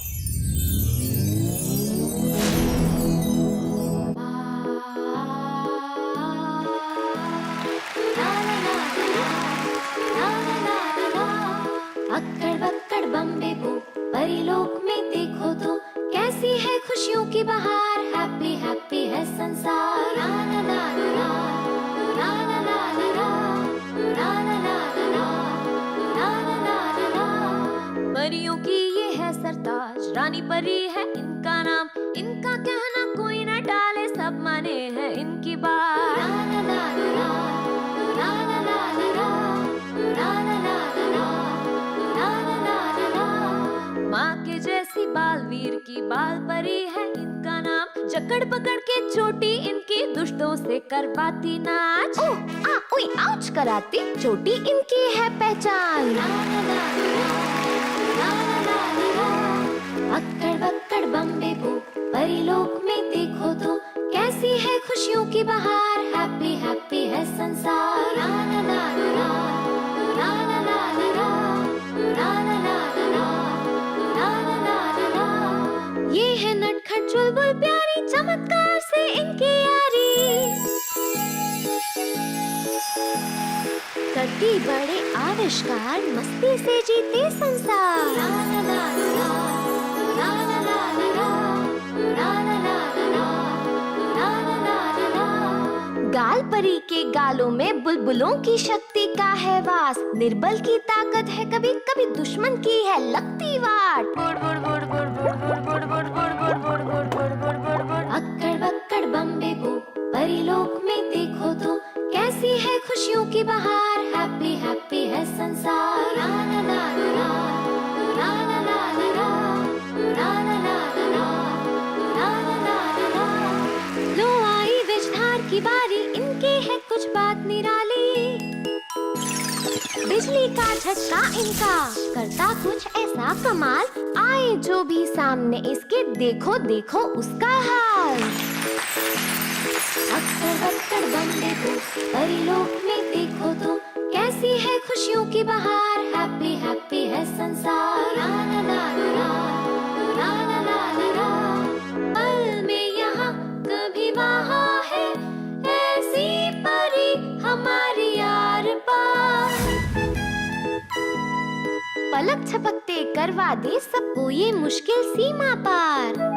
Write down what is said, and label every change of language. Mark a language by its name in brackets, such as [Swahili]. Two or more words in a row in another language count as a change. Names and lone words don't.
[Hindi] अक्कड़ बक्कड़ बम्बे बो, परीलोक में देखो तो कैसी है खुशियों की बहार। [English] happy happy [Hindi] है संसार। ला ला ला ला ला ला ला ला ला ला ला ला ला। परियों की ये है सरताज, रानी परी है इनका नाम, इनका कहना कोई न टाले, सब माने हैं इनकी बात। ला ला ला ला ला ला ला ला ला ला ला माँ के जैसी बालवीर की बाल परी है इनका नाम, जकड़ पकड़ के चोटी इनकी दुष्टों से करवाती नाच। ओ आ ओई आउच कराती चोटी इनकी है पहचान। ला ला ला ला ला ला ला। अक्कड़ बक्कड़ बम्बे बो, परीलोक में देखो तो कैसी है खुशियों की बहार। [English] happy happy [Hindi] है संसार। ला ला ला ला ला ला ला ला ला ला ला। ये है नटखट चुलबुल प्यारी, चमत्कार से इनकी यारी। करती बड़े आविष्कार, मस्ती से जीते संसार। ला ला ला ला ला ला ला ला ला ला ला ला ला। गाल परी के गालों में बुलबुलों की शक्ति का है वास, निर्बल की ताकत है कभी कभी दुश्मन की है लगती वाट। बुड़ बुड़ बुड़ बुड़ बुड़ बुड़ बुड़ बुड़ बुड़ बुड़ बुड़ बुड़ बुड़ बुड़ बुड़। अक्कड़ बक्कड़ बम्बे बो, परीलोक में देखो तो कैसी है खुशियों की बहार। [English] happy happy [Hindi] है संसार। ला ला ला ला ला ला ला ला ला ला ला ला ला। लो आई विजधार की बारी, इनकी है कुछ बात निराली। बिजली का झटका इनका करता कुछ ऐसा कमाल, आए जो भी सामने इसके देखो देखो उसका हाल। अक्कड़ बक्कड़ बम्बे बो, परीलोक में देखो तो कैसी है खुशियों की बहार। [English] happy happy [Hindi] है संसार। ला ला ला ला ला ला ला ला ला। पल में यहाँ कभी वहाँ है, ऐसी परी हमारी यार पार। पलक झपकते करवा दे सबको ये मुश्किल सीमा पार।